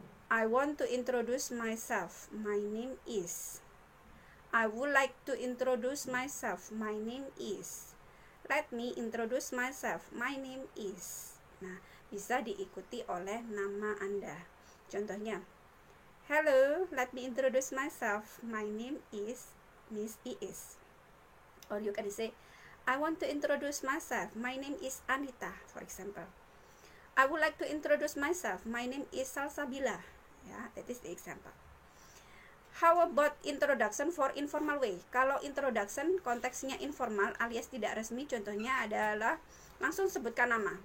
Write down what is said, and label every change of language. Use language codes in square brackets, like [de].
[en] I want to introduce myself. My name is. I would like to introduce myself. My name is. Let me introduce myself. My name is. [id] Nah, bisa diikuti oleh nama Anda. Contohnya, [en] hello, let me introduce myself. My name is Miss Iis. Or you can say, I want to introduce myself. My name is Anita, for example. I would like to introduce myself. My name is Salsabila. Ya, that is the example. How about introduction for informal way? [id] Kalau introduction konteksnya informal alias tidak resmi, contohnya adalah langsung sebutkan nama.